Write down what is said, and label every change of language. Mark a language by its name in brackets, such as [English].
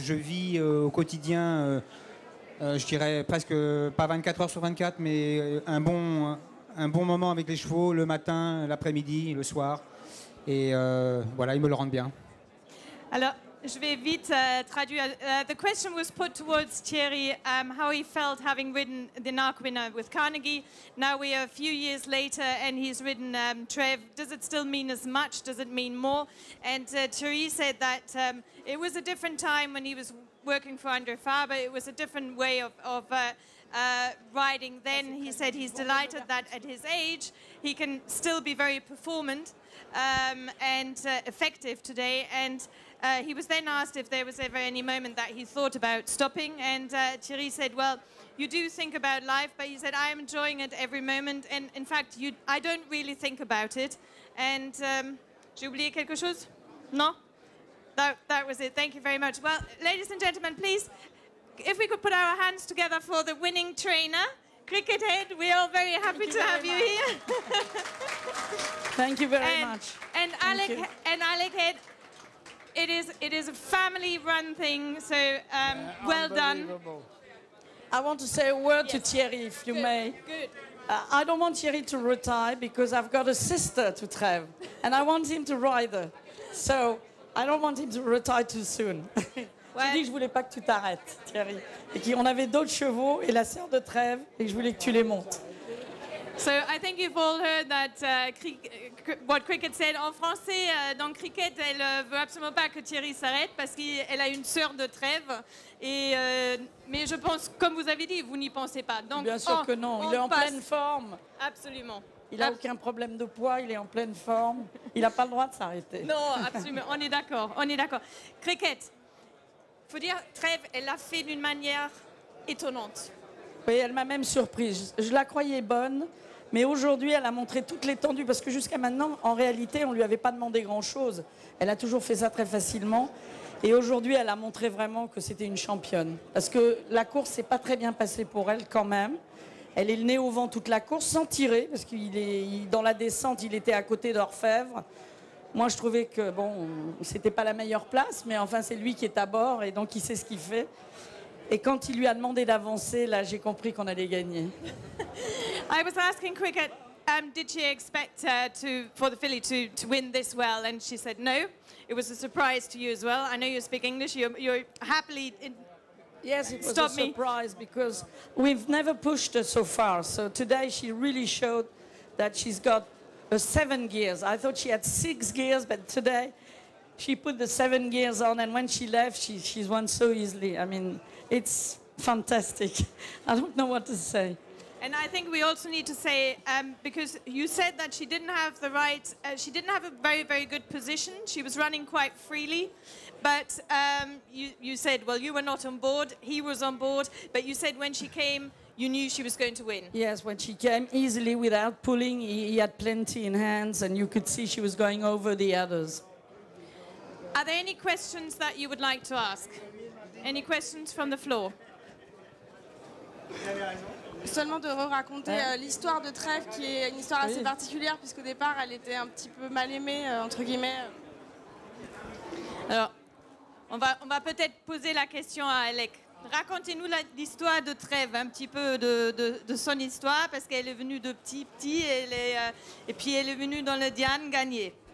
[French] Je vis au quotidien, je dirais presque pas 24 heures sur 24, mais un bon moment avec les chevaux le matin, l'après-midi, le soir. Et voilà, ils me le rendent bien. Alors, je vais vite traduire. [English] The question was put towards Thierry, how he felt having ridden the NARC winner with Carnegie. Now we are a few years later and he's ridden Trèves. Does it still mean as much? Does it mean more? And Thierry said that it was a different time when he was working for André Fabre. It was a different way of riding then. He said he's delighted that at his age he can still be very performant and effective today. And he was then asked if there was ever any moment that he thought about stopping, and Thierry said, well, you do think about life, but he said, I am enjoying it every moment, and in fact, I don't really think about it. [French] And j'ai oublié quelque chose? [English] No? That was it. Thank you very much. Well, ladies and gentlemen, please, if we could put our hands together for the winning trainer, Cricket Head, we are very happy to have you here. Thank you very much. And Alec Head, it is a family-run thing, so well done. I want to say a word to Thierry, if you may. Good. I don't want Thierry to retire because I've got a sister to Trèves, and I want him to ride her. So I don't want him to retire too soon. [French] J'ai dit que je voulais pas que tu t'arrêtes, Thierry, et qu'on avait d'autres chevaux et la sœur de Trèves et que je voulais que tu les montes. [English] So I think you've all heard that what Cricket said. [French] En français, dans Cricket, elle veut absolument pas que Thierry s'arrête parce qu'elle a une sœur de Trèves. Mais je pense, comme vous avez dit, vous n'y pensez pas. Donc, bien sûr que non, il est en pleine forme. Absolument. Il n'a aucun problème de poids, il est en pleine forme. Il n'a pas le droit de s'arrêter. Non, absolument, on est d'accord, on est d'accord. Cricket, il faut dire, Trèves, elle l'a fait d'une manière étonnante. Oui, elle m'a même surprise. Je la croyais bonne, mais aujourd'hui, elle a montré toute l'étendue, parce que jusqu'à maintenant, en réalité, on ne lui avait pas demandé grand-chose. Elle a toujours fait ça très facilement. Et aujourd'hui, elle a montré vraiment que c'était une championne. Parce que la course s'est pas très bien passée pour elle quand même. Elle est le nez au vent toute la course, sans tirer, parce dans la descente, il était à côté d'Orfèvre. Moi, je trouvais que, bon, c'était pas la meilleure place, mais enfin, c'est lui qui est à bord, et donc il sait ce qu'il fait. Et quand il lui a demandé d'avancer, là, j'ai compris qu'on allait gagner. [English] I was asking Cricket, did she expect for the filly to win this well? And she said no. It was a surprise to you as well. I know you speak English. You're happily... Yes, it was a surprise because we've never pushed her so far. So today she really showed that she's got 7 gears. I thought she had 6 gears, but today she put the 7 gears on, and when she left, she's won so easily. I mean, it's fantastic. I don't know what to say. And I think we also need to say, because you said that she didn't have the right, she didn't have a very, very good position. She was running quite freely. But you said, well, you were not on board, he was on board, but you said when she came, you knew she was going to win. Yes, when she came easily without pulling, he had plenty in hands, and you could see she was going over the others. Are there any questions that you would like to ask? Any questions from the floor? [French] Seulement de raconter l'histoire de Trèves, qui est une histoire assez particulière, puisqu'au départ, elle était un petit peu mal aimée, entre guillemets. Alors, on va peut-être poser la question à Alec. Racontez-nous l'histoire de Trèves, un petit peu de son histoire, parce qu'elle est venue de petit, et puis elle est venue dans le Diane gagner.